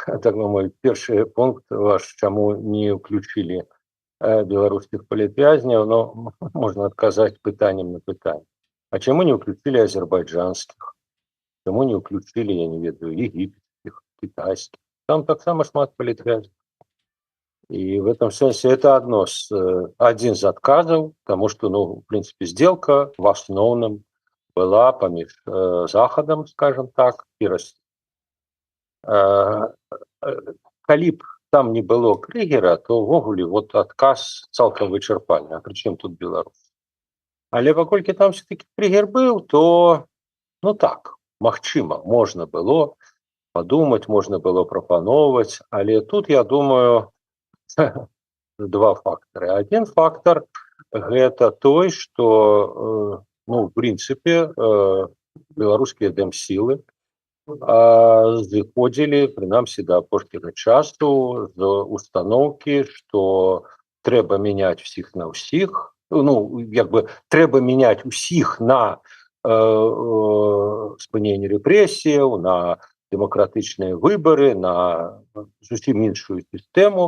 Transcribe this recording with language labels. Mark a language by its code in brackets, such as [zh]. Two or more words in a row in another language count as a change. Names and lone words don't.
[ru] Это мой [be] першы пункт ваш, чаму не ўключілі беларускіх палітвязняў, но можна адказаць пытаннем на пытанне. А чаму не ўключілі азербайджанскіх? Чаму не ўключілі, я не ведаю, [ru] египетских, китайских? [be] Там таксама шмат палітвязняў. [ru] И в этом смысле это один из отказов, потому что, ну, в принципе, сделка в основном была [be] поміж Заходом, [ru] скажем так, и Россией. [be] Калі б там не было Крыгера, то ўвогуле вот адказ цалкам вычарпальны. А прычым тут Беларусь? Але паколькі там все-таки Крыгер быў, то, ну так, магчыма, можна было [ru] подумать, можно было [be] прапановваць, але тут, я думаю, два фактары. [ru] Один фактор [be] гэта той, [ru] что, ну, в принципе, [be] беларускія дэмсілы зыходзілі, прынамсі, да апошняга часу з установкі, што трэба мяняць усіх на ўсіх, ну, як бы трэба мяняць усіх на спыненне рэпрэсіяў, на дэмакратычныя выбары, на зусім іншую сістэму.